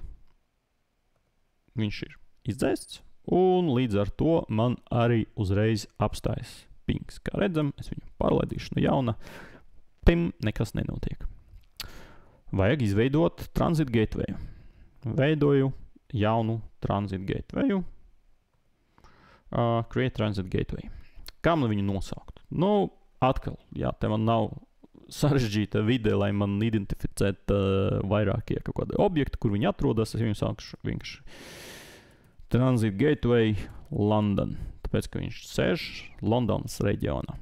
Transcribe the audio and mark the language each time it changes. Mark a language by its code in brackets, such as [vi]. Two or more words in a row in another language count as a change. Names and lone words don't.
[lv] Viņš ir izdzēsts, un līdz ar to man arī uzreiz apstājas pings. Kā redzam, es viņu pārlaidīšu no jauna. Tim nekas nenotiek. Vajag izveidot [en] transit gatewayu. [lv] Veidoju jaunu [en] transit gatewayu. Create transit gateway. [lv] Kā man viņu nosaukt? Atkal, te man nav sarežģīta vide, lai man identificētu vairākie kaut kādi objekti, kur viņi atrodas. Es viņu saukšu vienkārši Transit Gateway London, tāpēc, ka viņš sēž Londonas reģionā.